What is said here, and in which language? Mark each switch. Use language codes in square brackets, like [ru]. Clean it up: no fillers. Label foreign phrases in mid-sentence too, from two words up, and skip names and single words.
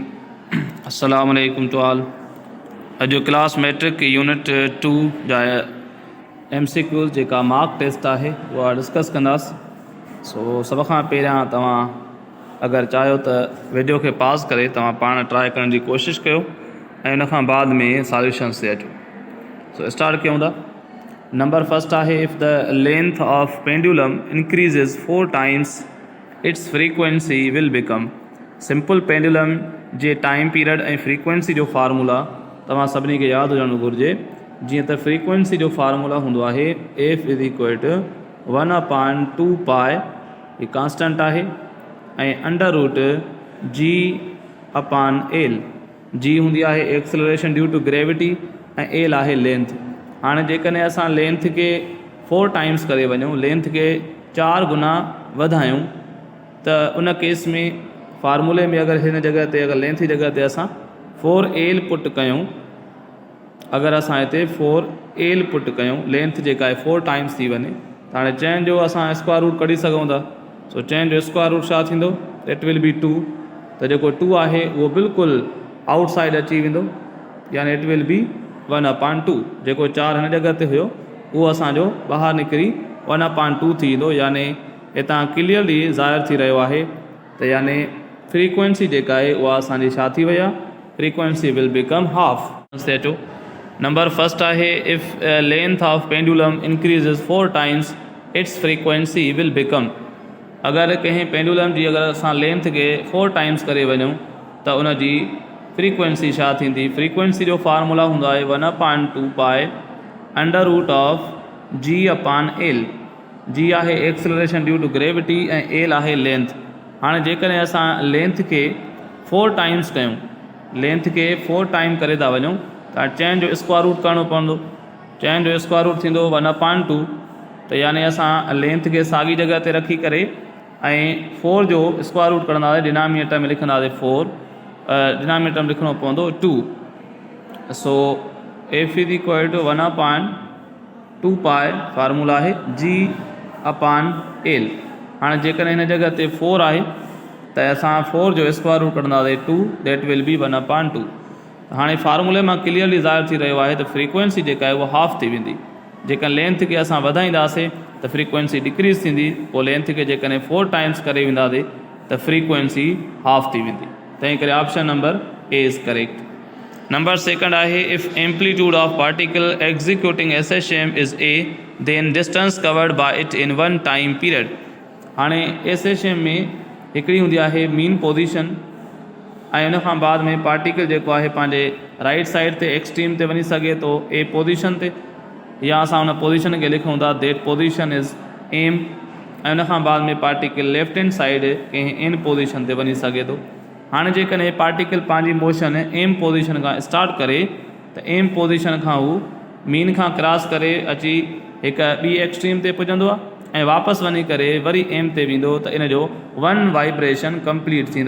[ar] السلام عليكم [en] to all. [sd] अॼु क्लास मैट्रिक यूनिट 2 जा MCQs जेका [en] mark test [sd] आहे उहा डिस्कस कंदासीं। सो सभ खां पहिरियां तव्हां अगरि चाहियो त वीडियो खे पास करे तव्हां पाण ट्राई करण जी कोशिशि कयो ऐं उन खां बाद में सॉल्यूशन्स ते अचो। सो स्टार्ट कयूं था। [en] number first [sd] आहे, [en] If the length of pendulum increases 4 times its frequency will become. simple pendulum [sd] जे [en] time period [sd] ऐं फ्रीक्वेंसी जो फार्मूला तव्हां सभिनी खे यादि हुजणु घुरिजे। जीअं त फ्रीक्वेंसी जो फार्मूला हूंदो आहे F = 1/2 पाए, ही कांस्टेंट आहे, ऐं √G/L। G हूंदी आहे [en] acceleration due to gravity [sd] ऐं L आहे लेंथ। हाणे जेकॾहिं असां लेंथ खे 4 टाइम्स करे वञूं, लेंथ खे 4 गुना वधायूं, त उन केस में फार्मूले में अगरि हिन जॻह ते अगरि लेंथ जी जॻह ते असां 4L पुट कयूं, अगरि असां हिते 4L पुट कयूं, लेंथ जेका आहे 4 टाइम्स थी वञे, त हाणे चइनि जो असां [en] square root [sd] कढी सघूं था। सो चइनि जो [en] square root [sd] छा थींदो? [en] it will be 2. [sd] त जेको 2 आहे उहो बिल्कुलु आउटसाइड अची वेंदो, यानी [en] it will be 1/2. [sd] जेको 4 हिन जॻह ते हुयो उहो असांजो ॿाहिरि निकिरी 1/2 थी वेंदो। यानी हितां क्लियरली ज़ाहिर थी रहियो आहे त यानी फ्रीक्वेंसी जेका आहे उहा असांजी छा थी वई आहे? [en] frequency will become half. [sd] ते अचो। [en] number first [sd] आहे, [en] If length of pendulum increases 4 times its frequency will become. [sd] अगरि कंहिं पेंडुलम जी अगरि असां लेंथ खे 4 टाइम्स करे वञूं त उन जी फ्रीक्वेंसी छा थींदी? फ्रीक्वेंसी जो फार्मूला हूंदो आहे 1/2 पाए √G/L। G आहे [en] acceleration due to gravity [sd] ऐं L आहे लेंथ। हाणे जेकॾहिं असां लेंथ खे 4 टाइम्स कयूं, लेंथ खे 4 टाइम करे था वञूं, त चइनि जो [en] square root [sd] करिणो पवंदो। चइनि जो [en] square root [sd] थींदो 1/2। त यानी असां लेंथ खे साॻी जॻह ते रखी करे ऐं 4 जो [en] square root [sd] कढंदासीं, डिनामिनेटर में लिखंदासीं 4, डिनामिनेटर में लिखिणो पवंदो 2। सो F = 1/2 पाए, फार्मूला आहे G/L। हाणे जेकॾहिं हिन जॻह ते 4 आहे त असां 4 जो [en] square root [sd] कढंदासीं 2, [en] That will be 1/2. [sd] हाणे फार्मूले मां क्लियरली ज़ाहिर थी रहियो आहे त फ्रीक्वेंसी जेका आहे उहा हाफ थी वेंदी। जेका लेंथ खे असां वधाईंदासीं त [en] frequency decrease [sd] थींदी, पोइ लेंथ खे जेकॾहिं 4 टाइम्स करे वेंदासीं त [en] frequency half [sd] थी वेंदी। तंहिं करे [en] option number A is correct. number second आहे, if amplitude of particle executing SHM is A, then distance covered by it in 1 time period. [sd] हाणे SHM में हिकिड़ी हूंदी आहे [en] mean position, [sd] ऐं उन खां बाद में पार्टिकल जेको आहे पंहिंजे [en] right side [sd] ते एक्सट्रीम ते वञी सघे थो A पोजीशन ते, या असां उन पोजीशन खे लिखूं था [en] that position is M, [sd] ऐं उन खां बाद में [en] particle left hand side [sd] कंहिं N पोजीशन ते वञी सघे थो। हाणे जेकॾहिं पार्टिकल पंहिंजी मोशन M पोजीशन खां स्टार्ट करे त M पोजीशन खां हू मीन खां क्रॉस करे अची हिकु ॿी एक्सट्रीम ते पुॼंदो आहे ऐं वापसि वञी करे वरी M ते वेंदो, त इन जो 1 वाइब्रेशन कंप्लीट थींदो।